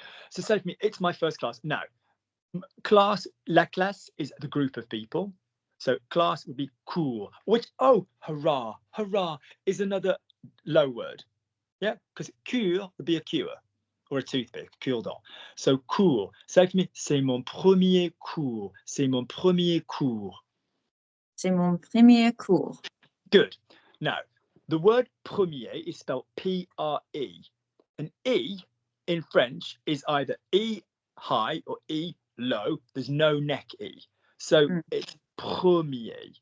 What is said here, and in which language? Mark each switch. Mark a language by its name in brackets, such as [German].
[English] So say for me, it's my first class. Now, class, la classe is the group of people. So class would be cool, which, oh, hurrah, hurrah is another low word. Yeah, because cure would be a cure or a toothpick, cure-dent. So cool. Say for me, [French] c'est mon premier cours. C'est mon premier cours. C'est mon premier cours. [English] Good. Now, the word premier is spelled P-R-E. And E in French is either E high or E low. There's no neck E. So it's premier.